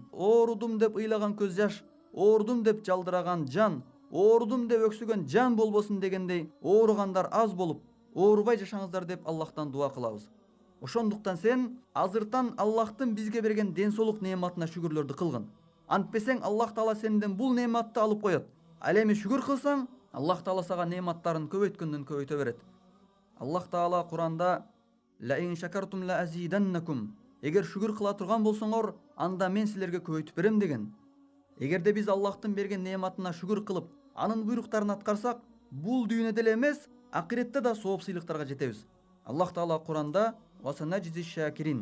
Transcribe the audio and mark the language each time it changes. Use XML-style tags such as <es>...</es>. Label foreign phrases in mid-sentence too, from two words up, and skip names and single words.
<ky>Оорудум деп ыйлаган көз жаш, оорудум деп жалдыраган жан, оорудум деп өксүгөн жан болбосун дегендей, ооругандар аз болуп, оорубай жашаңыздар деп Аллахтан дуа кылабыз. Ошондуктан сен азыртан Аллахтын бизге берген ден соолук неаматына шүгүрлөрдү кылгын. Антпесең Аллах Таала сенден бул неаматты алып коет. Ал эми шүгүр кылсаң, Аллах Таала сага неаматтарын көбөйткөндөн көбөйтө берет. Аллах Таала Куранда:</ky> <ar>"لئن شكرتم لأزيدنكم."</ar> <ky>Эгер шүгүр кыла турган болсоңор, анда мен силерге көбөйтүп берем деген. Эгерде биз Аллахтын берген неаматына шүгүр кылып, анын буйруктарын аткарсак, бул дүйнөдө эле эмес, акыретте да сооп сыйлыктарга жетебиз. Аллах Таала Куранда:</ky> <ar>"وسنجزي الشاكرين."</ar>